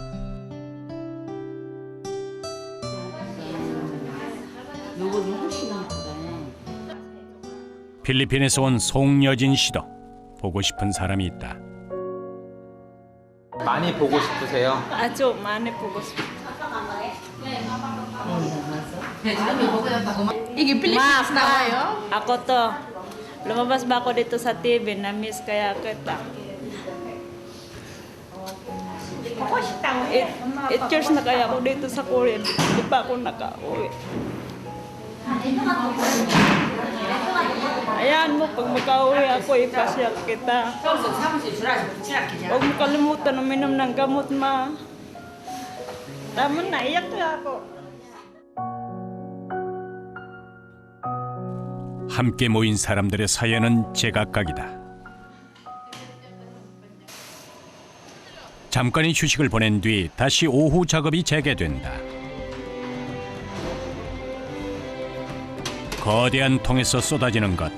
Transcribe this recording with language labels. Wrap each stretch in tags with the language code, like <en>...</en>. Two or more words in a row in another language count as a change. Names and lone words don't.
<ko>필리핀에서 온 송여진 씨도 보고 싶은 사람이 있다. 많이 보고 싶으세요? 아주 많이 보고 싶어요. 이게 필리핀에서 나와요?</ko> <tl>Ako to. Lumabas ba ako dito sa TV, na-miss kaya kita. 8 years na kaya ako dito sa Korea. Di pa ako nakauwi. Ayan mo, pag makauwi ako, ipasyal kita. Huwag mo kalimutan uminom ng gamot, ma. Tama na, iyak na ako.</tl> <ko>함께 모인 사람들의 사연은 제각각이다. 잠깐의 휴식을 보낸 뒤 다시 오후 작업이 재개된다. 거대한 통에서 쏟아지는 것.</ko>